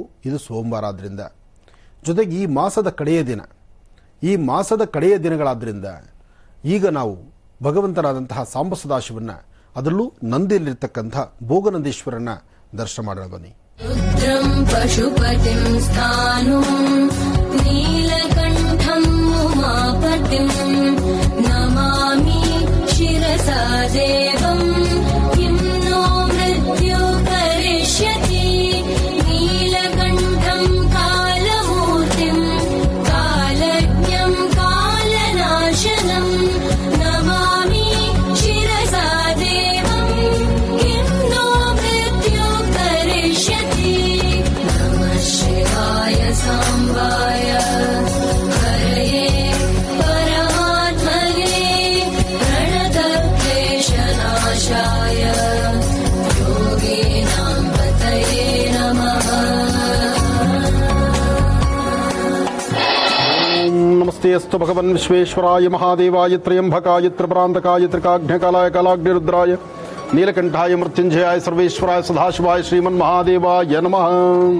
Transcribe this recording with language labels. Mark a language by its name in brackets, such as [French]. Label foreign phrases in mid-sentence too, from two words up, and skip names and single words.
[Kannada] ಇದು ಸೋಮವಾರ ಆದ್ರಿಂದ, ಜೊತೆಗೆ ಈ ಮಾಸದ ಕಡೆಯ ದಿನಗಳಾದ್ರಿಂದ ಈಗ ನಾವು ಭಗವಂತನಾದಂತಹ ಸಾಂಬ ಸದಾಶಿವನ್ನ, ಅದರಲ್ಲೂ ನಂದಿಯಲ್ಲಿರ್ತಕ್ಕಂಥ ಭೋಗನಂದೀಶ್ವರನ್ನ ದರ್ಶನ ಮಾಡೋಣ ಬನ್ನಿ. [Sanskrit] ರುದ್ರಂ ಪಶುಪತಿಂ ಸ್ಥಾನುಂ ನೀಲಕಂಠಂ ಉಮಾಪತಿಂ ನಮಾಮಿ ಶಿರಸಾ ದೇವಂ ಕಿಂ ನೋ ಮೃತ್ಯು ಕರಿಷ್ಯತಿ ನೀಲಕಂಠಂ ಕಾಲಮೂರ್ತಿಂ ಕಾಲಜ್ಞಂ ಕಾಲನಾಶನಂ ನಮಾಮಿ ಶಿರಸಾ ದೇವಂ ಕಿಂ ನೋ ಮೃತ್ಯು ಕರಿಷ್ಯತಿ ನಮಃ ಶಿವಾಯ ಸಾಂಬಾಯ ಹರಯೇ ಪರಮಾತ್ಮನೇ ಪ್ರಣತಕ್ಲೇಶನಾಶಾಯ ಯೋಗೀನಾಂ ಪತಯೇ ನಮಃ. ನಮಸ್ತೆ ಅಸ್ತು ಭಗವನ್ ವಿಶ್ವೇಶ್ವರಾಯ ಮಹಾದೇವಾಯ ತ್ರಯಂಬಕಾಯ ತ್ರಿಪುರಾಂತಕಾಯ ತ್ರಿಕಾಘ್ನಕಾಲಾಯ ಕಾಲಾಗ್ನಿರುದ್ರಾಯ ನೀಲಕಂಠಾಯ ಮೃತ್ಯುಂಜಯಾಯ ಸರ್ವೇಶ್ವರಾಯ ಸದಾಶಿವಾಯ ಶ್ರೀಮನ್ ಮಹಾದೇವಾಯ ನಮಃ.